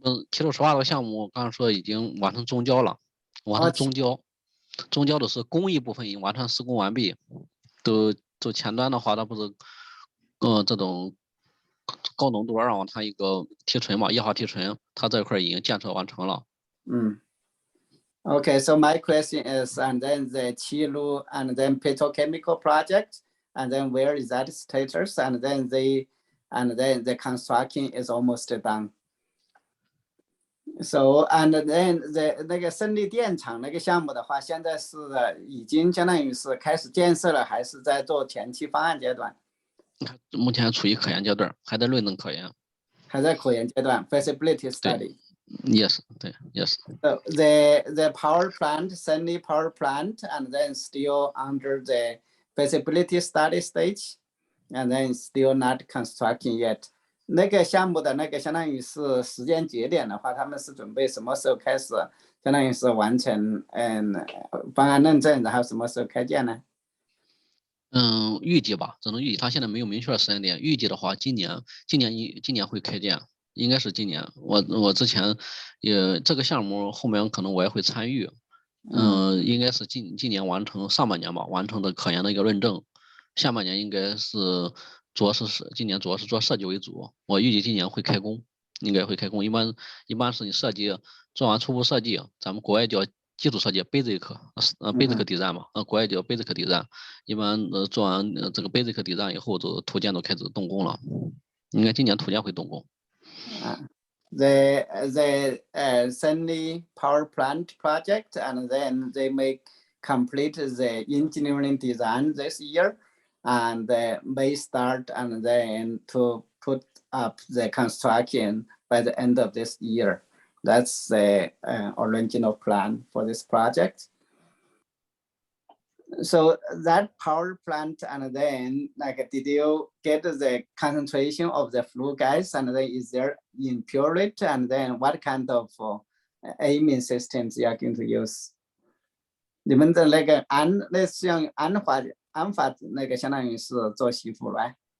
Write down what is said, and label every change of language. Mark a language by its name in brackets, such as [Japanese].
[Chinese] 齐鲁石化这个项目刚刚说已经完成中交了，完成中交，中交的是工艺部分已经完成施工完毕，就前端的话，它不是这种高浓度二氧化碳一个提纯嘛，液化提纯，它这块已经建设完成了。 [English] Okay, so my question is, and then the Qilu and then petrochemical project, and then where is that status? And then the construction is almost done. So and then [Chinese] the 那个胜利电厂那个项目的话，现在是已经相当于是开始建设了，还是在做前期方案阶段？目前处于科研阶段，还在论证科研。还在科研阶段 ， [English] feasibility study。 Yes, [Chinese] 对 [English] ，Yes. So the power plant, Sunny power plant, and then still under the feasibility study stage, and then still not constructing yet. [Chinese] 那个项目的那个相当于是时间节点的话，他们是准备什么时候开始？相当于是完成方案认证，然后什么时候开建呢？预计吧，只能预计，他现在没有明确的时间点。预计的话，今年会开建。应该是今年，我之前也这个项目后面可能我也会参与，应该是今年完成，上半年吧完成的科研的一个论证，下半年应该是今年主要是做设计为主，我预计今年会开工，应该会开工。一般是你设计做完初步设计，咱们国外叫基础设计 basic design 嘛，国外叫 basic design，一般做完这个 basic design 以后，就土建都开始动工了，应该今年土建会动工。 [English] The Sunny power plant project, and then they may complete the engineering design this year, and may start and then to put up the construction by the end of this year. That's the original plan for this project. So that power plant, and then like, did you get the concentration of the flue gas, and then is there impurity, and then what kind of aiming systems you are going to use? [Chinese] 你们的那个类似像安法那个相当于是做吸附来。